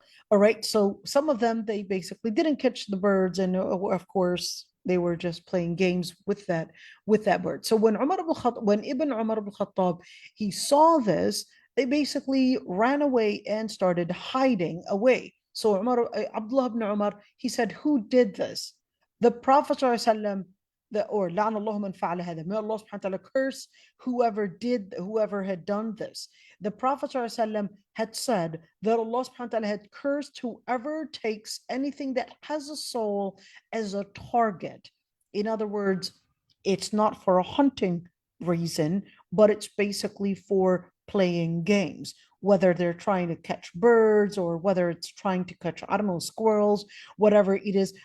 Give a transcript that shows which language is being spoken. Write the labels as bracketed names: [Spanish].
[English] All right, so some of them, they basically didn't catch the birds, and of course they were just playing games with that bird. So when Ibn Umar ibn Khattab, he saw this, they basically ran away and started hiding away. So Abdullah ibn Umar, he said, who did this? The Prophet ﷺ, or [Arabic] لعن الله من فعل هذا. [English] May Allah subhanahu wa ta'ala curse whoever had done this. The Prophet ﷺ had said that Allah subhanahu wa ta'ala had cursed whoever takes anything that has a soul as a target. In other words, it's not for a hunting reason, but it's basically for playing games, whether they're trying to catch birds or whether it's trying to catch, I don't know, squirrels, whatever it is.